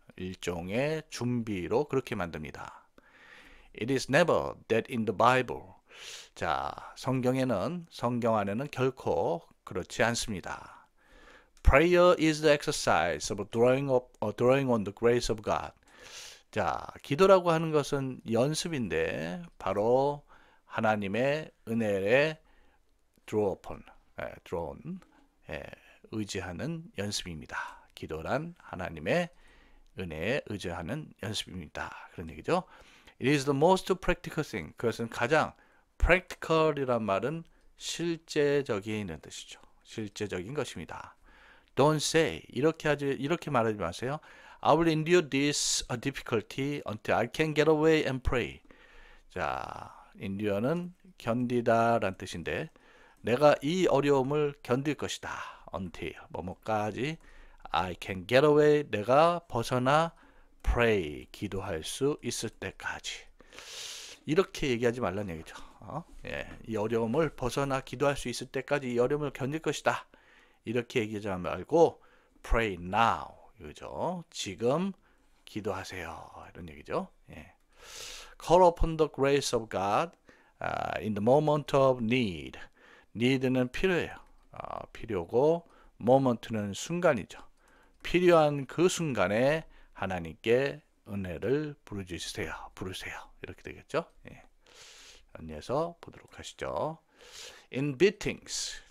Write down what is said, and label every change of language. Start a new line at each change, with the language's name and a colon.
Korean: 일종의 준비로 그렇게 만듭니다.
English: It is never that in the Bible.
Korean: 자, 성경 안에는 결코 그렇지 않습니다.
English: Prayer is the exercise of drawing on the grace of God.
Korean: 자, 기도라고 하는 것은 연습인데 바로 하나님의 은혜에 draw on, 의지하는 연습입니다. 기도란 하나님의 은혜에 의지하는 연습입니다. 그런 얘기죠.
English: It is the most practical thing.
Korean: 그것은 가장 practical이란 말은 실제적인 뜻이죠. 실제적인 것입니다.
English: Don't say
Korean: 이렇게 말하지 마세요.
English: I will endure this difficulty until I can get away and pray.
Korean: 자, endure는 견디다라는 뜻인데 내가 이 어려움을 견딜 것이다. until 뭐뭐까지
English: I can get away
Korean: 내가 벗어나 pray 기도할 수 있을 때까지 이렇게 얘기하지 말라는 얘기죠. 이 어려움을 벗어나 기도할 수 있을 때까지 이 어려움을 견딜 것이다. 이렇게 얘기하지 말고
English: pray now
Korean: 이거죠. 지금 기도하세요. 이런 얘기죠.
English: Call upon the grace of God in the moment of need.
Korean: need는 필요해요. 필요고 moment는 순간이죠. 필요한 그 순간에 하나님께 은혜를 부르세요. 이렇게 되겠죠. 연이어서 보도록 하시죠.
English: In beatings.